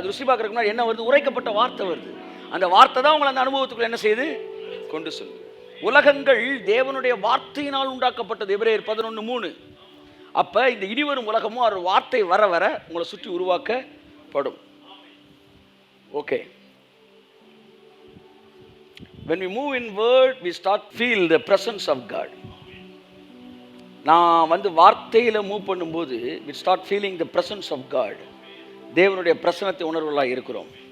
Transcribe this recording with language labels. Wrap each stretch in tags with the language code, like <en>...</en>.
<ta>அது ருசி பார்க்குறதுக்கு முன்னாடி என்ன வருது? உரைக்கப்பட்ட வார்த்தை வருது. அந்த வார்த்தை தான் உங்களை அந்த அனுபவத்துக்குள்ள என்ன செய்யுது? கொண்டு செல்லுது. உலகங்கள் தேவனுடைய வார்த்தையினால் உண்டாக்கப்பட்டது. எபிரேயர் 11:3. அப்போ இந்த இனிவரும் உலகமும் ஒரு வார்த்தை வர வர உங்களை சுற்றி உருவாக்கப்படும்.</ta> <en>Okay, when we move in word we start feel the presence of God.</en> <ta>நான் வார்த்தையில் மூவ் பண்ணும்போது</ta> <en>we start feeling the presence of God.</en> <ta>தேவனுடைய பிரசன்னத்தை உணர்வுகளாக இருக்கிறோம்.</ta>